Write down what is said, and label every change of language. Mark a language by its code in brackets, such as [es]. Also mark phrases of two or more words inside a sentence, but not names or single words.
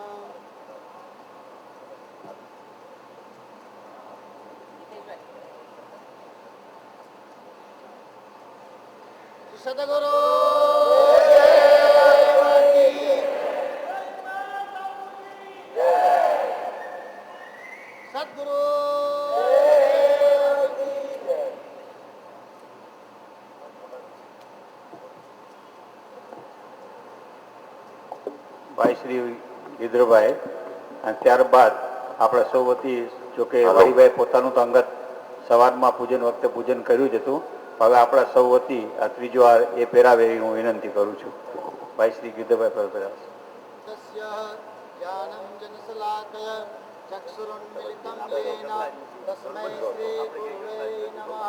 [sa] सद्गुरु सद्गुरु [gu] ભાઈ શ્રી ગિદ્રભાઈ અને ત્યારબાદ આપણે સૌ વતી જોકે હરિભાઈ પોતાનું તો અંગત સવારમાં પૂજન વખતે પૂજન કર્યું જ હતું. હવે આપણા સૌ વતી આ ત્રીજો વાર એ પહેરાવે એવી હું વિનંતી કરું છું. ભાઈ શ્રી ગિદ્રભાઈ પહેરાવે. [sa] तस्य ज्ञानं जनशलाकय चक्षुरुन्मिलितं येन तस्मै श्री गुरुवे नमः।